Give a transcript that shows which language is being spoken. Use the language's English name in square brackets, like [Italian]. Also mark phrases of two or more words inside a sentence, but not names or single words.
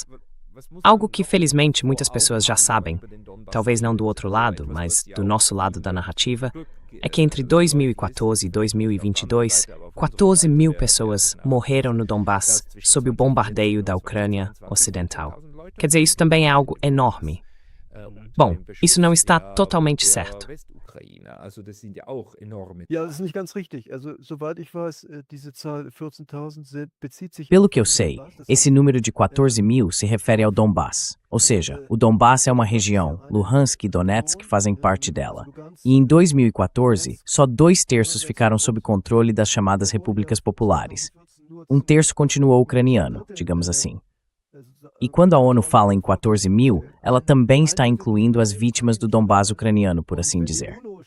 [Portuguese] Algo que, felizmente, muitas pessoas já sabem, talvez não do outro lado, mas do nosso lado da narrativa, é que entre 2014 e 2022, 14 mil pessoas morreram no Donbass sob o bombardeio da Ucrânia Ocidental. Quer dizer, isso também é algo enorme. Bom, isso não está totalmente certo. [German] ja, das ist nicht ganz richtig. Also soweit ich weiß, diese Zahl 14.000 bezieht sich [Portuguese] Pelo que eu sei, esse número de 14 mil se refere ao Donbass. Ou seja, o Donbass é uma região, Luhansk e Donetsk fazem parte dela. E em 2014, só 2/3 ficaram sob controle das chamadas repúblicas populares. 1/3 continuou ucraniano, digamos assim. E quando a ONU fala em 14 mil, ela também está incluindo as vítimas do Donbass ucraniano, por assim dizer.